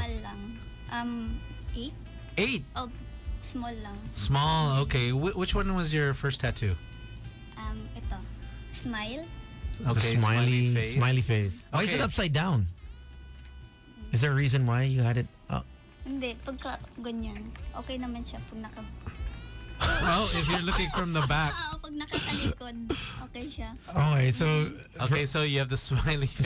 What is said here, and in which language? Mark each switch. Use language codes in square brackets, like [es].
[tl] Normal lang. 8? 8. [en] Oh, small lang. Small. Okay. Which one was your first tattoo? [tl] Ito. Smile. [en] Okay. The smiley face. Why is it Okay. upside down? Is there a reason why you had it up? [tl] Hindi, pagka ganyan, okay naman siya pag [en] Well, if you're looking from the back. [tl] pag nakatalikod, okay siya. [en] Okay, so Okay, so you have the smiley face.